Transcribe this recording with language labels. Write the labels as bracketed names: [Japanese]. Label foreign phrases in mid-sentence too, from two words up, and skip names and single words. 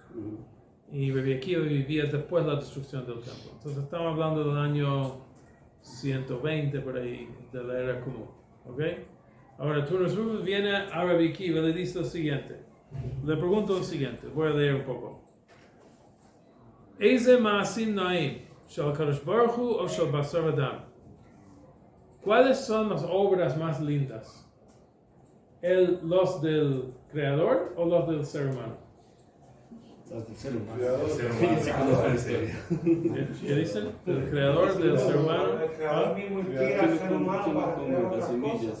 [Spanish] Y Rabbi Akiva vivía después de la destrucción del templo. Entonces estamos hablando del año 120 por ahí, de la era común. ¿Ok? Ahora Turnus Rufus viene a Rabbi Akiva y le dice lo siguiente. Le pregunto lo siguiente, voy a leer un poco. [Hebrew] איזה מעשים נאים של קדוש ברוך הוא או של בשר אדם. [Spanish] ¿Cuáles son las obras más lindas? ¿Los del creador o los del ser humano? Los del ser humano. ¿Qué dicen? ¿El creador del ser humano? El creador mismo inspira al ser humano para crear otras cosas.